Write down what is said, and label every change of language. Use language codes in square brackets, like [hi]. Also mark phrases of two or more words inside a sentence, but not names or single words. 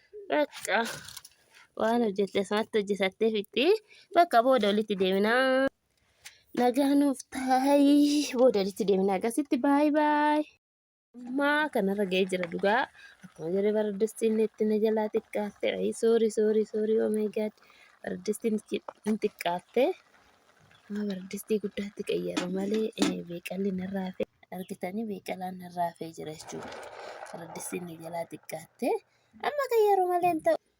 [om] Bakka waan hojjette sanatti hojjetattee fixxi. Bakka booda walitti deemnaa. Nagaa nuuf taa'i. Booda walitti deemnaa. Akkasitti [en] baay baay. [om] Ammaa kanarra ga'ee jira dhugaa. Akkuma jedhe bardistiin itti na jalaa xiqqaatte. Ay, [en] sorry, sorry, sorry. Oh my God. [om] Bardistiin itti hin xiqqaatte. Amma bardistii guddaatti qayyare malee, eh, beeqalli narraa hafe. Argitanii beeqalaan narraa hafee jira jechuudha. Bardistiin na jalaa xiqqaatte. Amma qayyaruu malee hin ta'u.